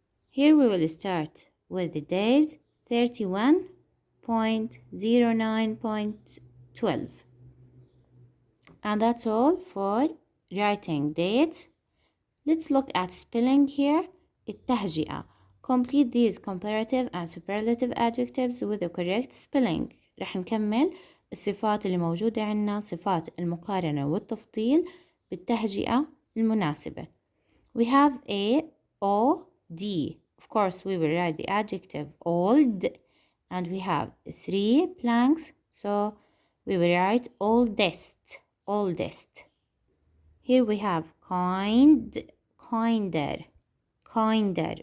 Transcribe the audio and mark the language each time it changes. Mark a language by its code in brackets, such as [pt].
[en] Here we will start with the days 31.09.12. And that's all for writing dates. Let's look at spelling here. [ar] التهجئة. [en] Complete these comparative and superlative adjectives with the correct spelling. [ar] رح نكمل الصفات اللي موجودة عنا، صفات المقارنة والتفضيل بالتهجئة المناسبة. [en] We have A, O, D. Of course, we will write the adjective old, and we have 3 blanks, so we will write oldest, oldest. Here we have kind, kinder, kinder.